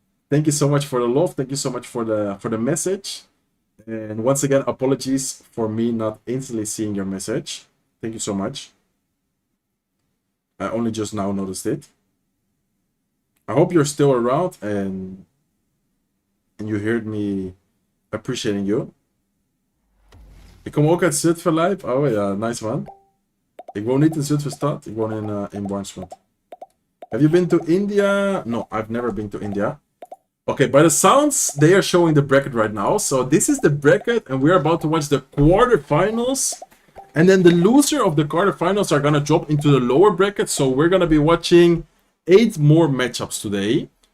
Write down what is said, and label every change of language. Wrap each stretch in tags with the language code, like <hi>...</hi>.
<en>Thank you so much for the love. Thank you so much for the message. And once again, apologies for me not instantly seeing your message. Thank you so much. I only just now noticed it. I hope you're still around and you heard me appreciating you.</en> <nl>Ik kom ook uit Zutphen live. Oh ja, nice man. Ik woon niet in Zutphenstad. Ik woon in Warnsveld.</nl> <en>Have you been to India? No, I've never been to India. Okay, by the sounds, they are showing the bracket right now. So this is the bracket, and we're about to watch the quarterfinals. And then the loser of the quarterfinals are gonna drop into the lower bracket. So we're gonna be watching 8 more matchups today.</en>